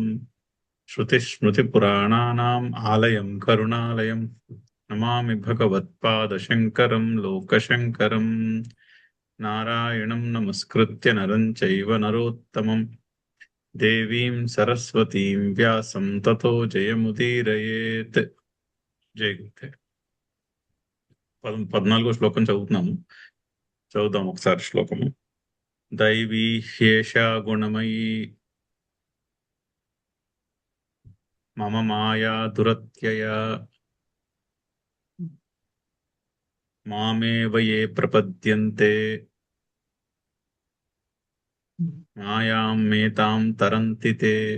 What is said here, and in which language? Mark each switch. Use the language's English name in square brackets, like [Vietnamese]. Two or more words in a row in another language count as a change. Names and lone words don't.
[Sanskrit] श्रुतिस्मृतिपुराणानाम् आलयं करुणालयं नमामि भगवत्पादशङ्करं लोकशङ्करम्। नारायणं नमस्कृत्य नरं चैव नरोत्तमं देवीं सरस्वतीं व्यासं ततो जयमुदीरयेत्. [Telugu] జై గురుదేవ్. 14వ శ్లోకం చదువుతున్నాము. చదువుదాం ఒకసారి శ్లోకము. [Sanskrit] దైవీ హ్యేషా గుణమయీ మమ మాయా దురత్యయా మామేవ యే ప్రపద్యంతే మాయాం మేతాం తరంతి తే.